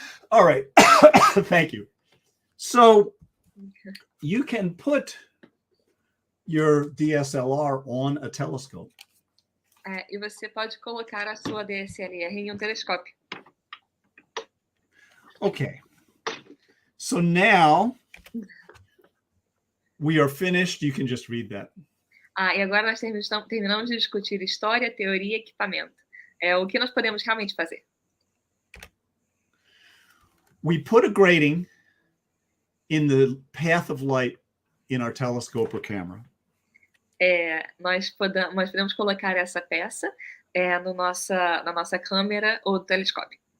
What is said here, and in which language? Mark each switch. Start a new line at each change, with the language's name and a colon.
English: All right. Thank you. So you can put your DSLR on a telescope.
Portuguese: E você pode colocar a sua DSLR em telescópio.
English: Okay. So now we are finished. You can just read that.
Portuguese: E agora nós terminamos de discutir história, teoria e equipamento. O que nós podemos realmente fazer?
English: We put a grating in the path of light in our telescope or camera.
Portuguese: Nós podemos colocar essa peça na nossa câmera ou telescópio.